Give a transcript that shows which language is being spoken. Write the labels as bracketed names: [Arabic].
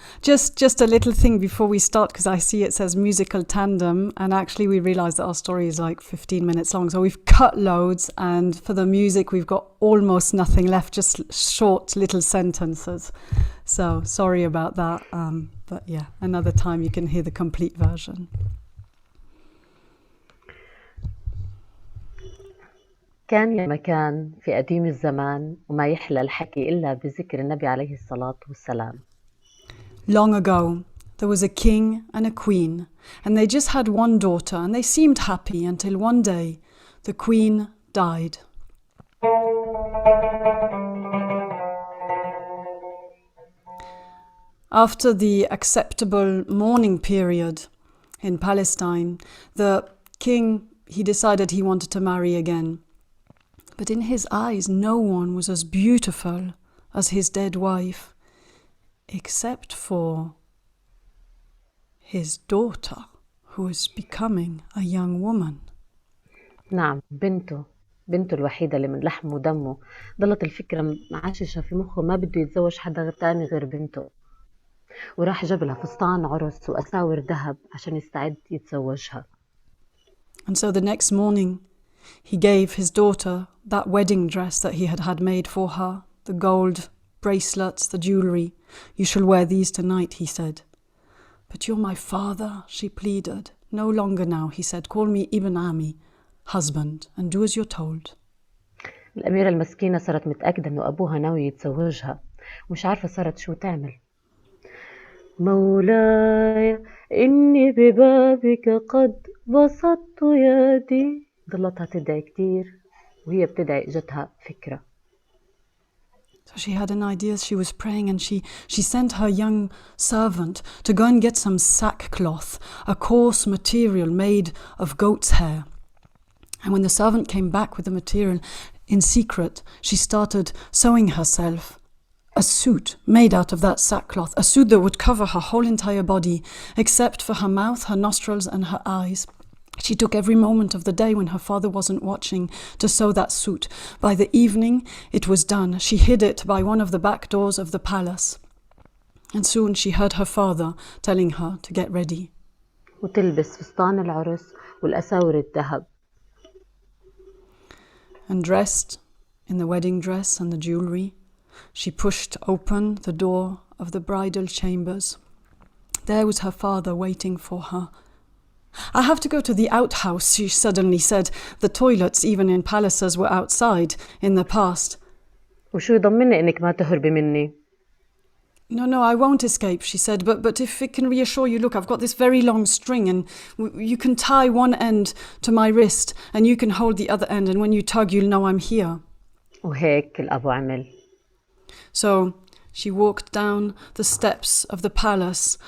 [English] Just a little thing before we start, because I see it says musical tandem, and actually we realised that our story is like 15 minutes long. So we've cut loads, and for the music we've got almost nothing left, just short little sentences. So sorry about that, but yeah, another time you can hear the complete version. [Arabic] كان يا مكان في قديم الزمان وما يحلى الحكي إلا بذكر النبي عليه الصلاة والسلام. [English] Long ago, there was a king and a queen, and they just had one daughter, and they seemed happy until one day the queen died. After the acceptable mourning period in Palestine, the king, he decided he wanted to marry again. But in his eyes, no one was as beautiful as his dead wife, except for his daughter, who was becoming a young woman. [Arabic] نعم، بنته الوحيدة اللي من لحم ودمه. ضلت الفكرة معششة في مخه، ما بده يتزوج حدا تاني غير بنته، وراح جاب لها فستان عرس وأساور ذهب عشان يستعد يتزوجها. [English] And so the next morning, he gave his daughter that wedding dress that he had made for her, the gold bracelets, the jewelry. You shall wear these tonight, he said. But you're my father, she pleaded. No longer now, he said. Call me Ibn Ami, husband, and do as you're told. [Arabic] الأميرة المسكينة صارت متأكدة إنه أبوها ناوي يتزوجها، ومش عارفة صارت شو تعمل. مولاي إني ببابك قد بسطت يدي. ضلتها تدعي كتير، وهي بتدعي اجتها فكرة. [English] So she had an idea. She was praying, and she sent her young servant to go and get some sackcloth, a coarse material made of goat's hair. And when the servant came back with the material, in secret, she started sewing herself a suit made out of that sackcloth, a suit that would cover her whole entire body, except for her mouth, her nostrils, and her eyes. She took every moment of the day when her father wasn't watching to sew that suit. By the evening, it was done. She hid it by one of the back doors of the palace. And soon she heard her father telling her to get ready. [Arabic] وتلبس فستان العرس والأساور الذهب. [English] And dressed in the wedding dress and the jewelry, she pushed open the door of the bridal chambers. There was her father waiting for her. I have to go to the outhouse, she suddenly said. The toilets, even in palaces, were outside in the past. [Arabic] وشو يضمني إنك ما تهربي مني؟ [English] No, I won't escape, she said, but if it can reassure you, look, I've got this very long string, and you can tie one end to my wrist, and you can hold the other end, and when you tug, you'll know I'm here. [Arabic] وهيك الأبو عمل. [English] So she walked down the steps of the palace.